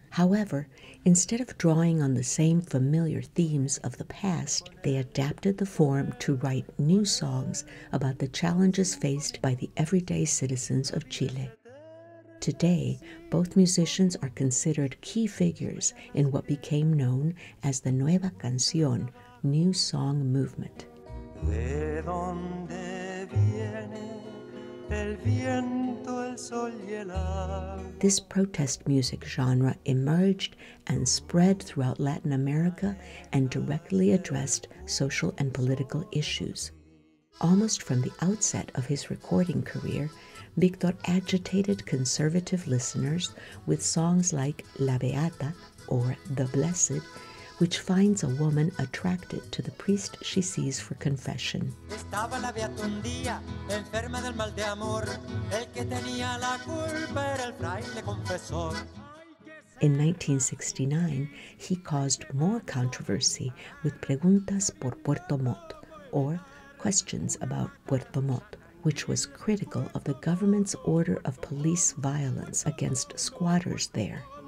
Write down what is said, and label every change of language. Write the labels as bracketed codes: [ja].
[en] However, instead of drawing on the same familiar themes of the past, they adapted the form to write new songs about the challenges faced by the everyday citizens of Chile. Today, both musicians are considered key figures in what became known as the Nueva Canción, New Song movement. [es] ¿De dónde viene el viento, el sol y el agua? [en] This protest music genre emerged and spread throughout Latin America and directly addressed social and political issues. Almost from the outset of his recording career, Victor agitated conservative listeners with songs like La Beata, or The Blessed, which finds a woman attracted to the priest she sees for confession. [es] Estaba la beata un día, enferma del mal de amor. El que tenía la culpa era el fraile confesor. [en] In 1969, he caused more controversy with Preguntas por Puerto Montt, or Questions about Puerto Montt, which was critical of the government's order of police violence against squatters there.